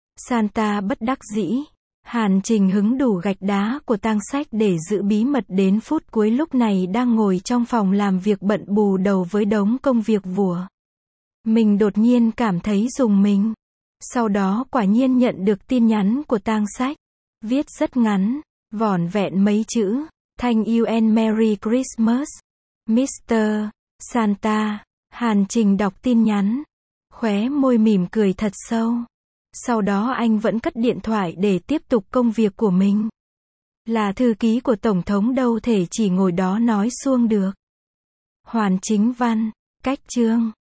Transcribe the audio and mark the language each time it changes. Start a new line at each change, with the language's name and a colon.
Vietnamese: Santa bất đắc dĩ. Hàn Trình hứng đủ gạch đá của Tang Sách để giữ bí mật đến phút cuối, lúc này đang ngồi trong phòng làm việc bận bù đầu với đống công việc vùa. Mình đột nhiên cảm thấy rùng mình. Sau đó quả nhiên nhận được tin nhắn của Tang Sách. Viết rất ngắn, vỏn vẹn mấy chữ.
English: Thank you and Merry Christmas, Mr. Santa.
Vietnamese: Hàn Trình đọc tin nhắn, khóe môi mỉm cười thật sâu. Sau đó anh vẫn cất điện thoại để tiếp tục công việc của mình. Là thư ký của Tổng thống đâu thể chỉ ngồi đó nói suông được. Hoàn Chính Văn, Cách Chương.